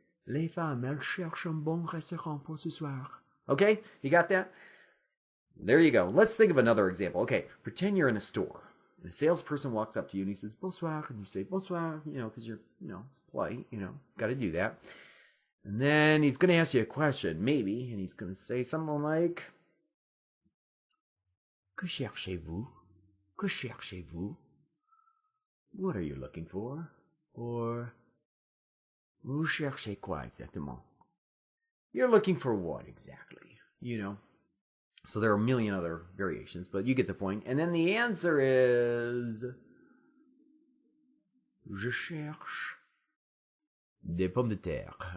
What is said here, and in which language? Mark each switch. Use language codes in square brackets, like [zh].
[fr] Les femmes, elles cherchent un bon restaurant pour ce soir. [en] Okay, you got that? There you go. Let's think of another example. Okay, pretend you're in a store. And a salesperson walks up to you and he says, bonsoir. And you say, bonsoir, because you're, it's polite, got to do that. And then he's going to ask you a question, maybe, and he's going to say something like, [fr] que cherchez-vous? Que cherchez-vous? [en] What are you looking for? [fr] Or, vous cherchez quoi exactement? [en] You're looking for what exactly? So there are a million other variations, but you get the point. And then the answer is, [fr] je cherche des pommes de terre.